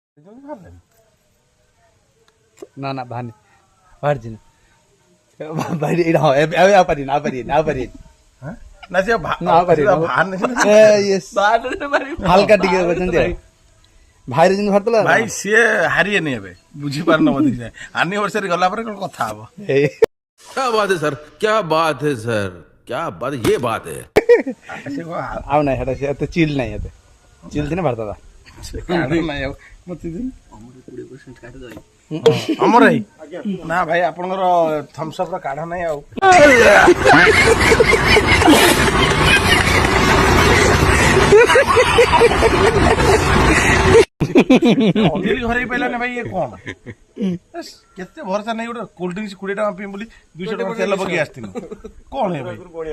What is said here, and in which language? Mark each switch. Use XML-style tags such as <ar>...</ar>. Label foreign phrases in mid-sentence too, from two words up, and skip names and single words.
<or>ନା ନା ବାହାରିନି ବାହାରିଛି ବାହାରି ଏଇଟା ହଁ ଏବେ ଆଉ ପାରିନି ଆଉ ପାରିନି ଆଉ ପାରିନି ନା ସେ ନା ଆଉ ପାରିନି ହାଲକା ଟିକେ ଅଛନ୍ତି ଭାଇରେ ଯେମିତି ବାହାରିଥିଲା ଭାଇ ସିଏ ହାରିଏନି ଏବେ ବୁଝିପାରୁନ ବୋଧେ ଆନିଭର୍ସରୀ ଗଲା ପରେ କଣ କଥା ହବ।</or> <hi>क्या बात है सर क्या बात है सर क्या बात ये बात है</hi> <or>ସେ କଣ ଆଉ ନାଇଁ ସେଟା ସେ ଏତେ ଚିଲ୍ ନାହିଁ ଏତେ ଚିଲ୍ ଥିଲେ ବାହାରିଥିଲା କାଢ ନାହିଁ ଆଉ ମତେ ଦିନ ଅମର ଭାଇ ନା ଭାଇ ଆପଣଙ୍କର ଥମ୍ସଅପ୍ ର କାଢ ନାହିଁ ଆଉ ଅନିଲ ଘରେଇ ପାଇଲାନି ଭାଇ ଇଏ କଣ କେତେ ଭରସା ନାହିଁ ଗୋଟେ</or> <en>cold drinks</en> <or>20 ଟଙ୍କା ପିଇବି ବୋଲି 200 ଟଙ୍କା ତେଲ ପକେଇ ଆସିଥିଲି କଣ ହେ ଭାଇ</or>